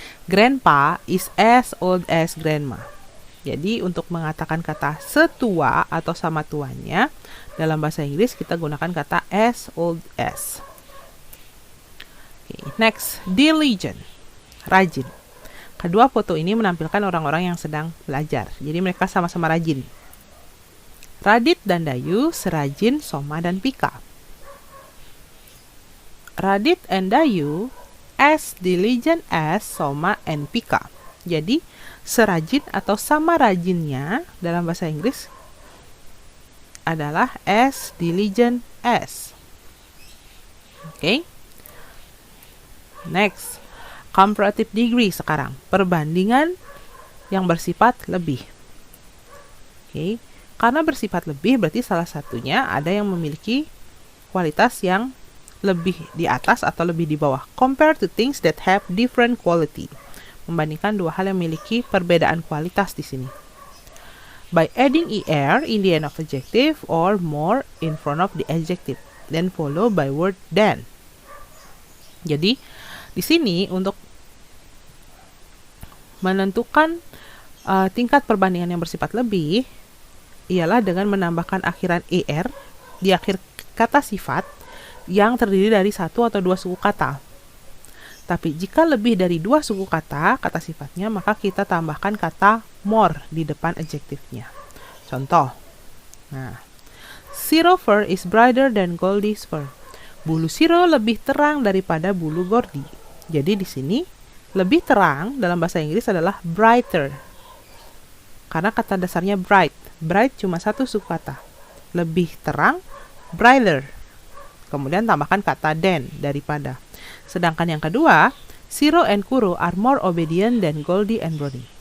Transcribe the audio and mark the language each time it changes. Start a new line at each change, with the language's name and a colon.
English: Grandpa is as old as grandma.
Indonesian: Jadi untuk mengatakan kata setua atau sama tuanya, dalam bahasa Inggris kita gunakan kata as old as. Okay, next, diligent, rajin. Kedua foto ini menampilkan orang-orang yang sedang belajar. Jadi mereka sama-sama rajin. Radit dan Dayu serajin Soma dan Pika.
English: Radit and Dayu as diligent as Soma and Pika.
Indonesian: Jadi serajin atau sama rajinnya dalam bahasa Inggris adalah as diligent as. Oke. Next, comparative degree sekarang, perbandingan yang bersifat lebih. Oke. Karena bersifat lebih berarti salah satunya ada yang memiliki kualitas yang lebih di atas atau lebih di bawah.
English: Compare to things that have different quality.
Indonesian: Membandingkan dua hal yang memiliki perbedaan kualitas di sini.
English: By adding er in the end of adjective or more in front of the adjective, then followed by word than.
Indonesian: Jadi di sini untuk menentukan tingkat perbandingan yang bersifat lebih ialah dengan menambahkan akhiran er di akhir kata sifat yang terdiri dari satu atau dua suku kata. Tapi jika lebih dari dua suku kata, kata sifatnya, maka kita tambahkan kata more di depan adjektifnya. Contoh.
English: Nah, Shiro fur is brighter than Goldie's fur.
Indonesian: Bulu Shiro lebih terang daripada bulu Goldie. Jadi di sini lebih terang dalam bahasa Inggris adalah brighter. Karena kata dasarnya bright. Bright cuma satu suku kata. Lebih terang, brighter. Kemudian tambahkan kata than daripada. Sedangkan yang kedua,
English: Shiro and Kuro are more obedient than Goldie and Brownie.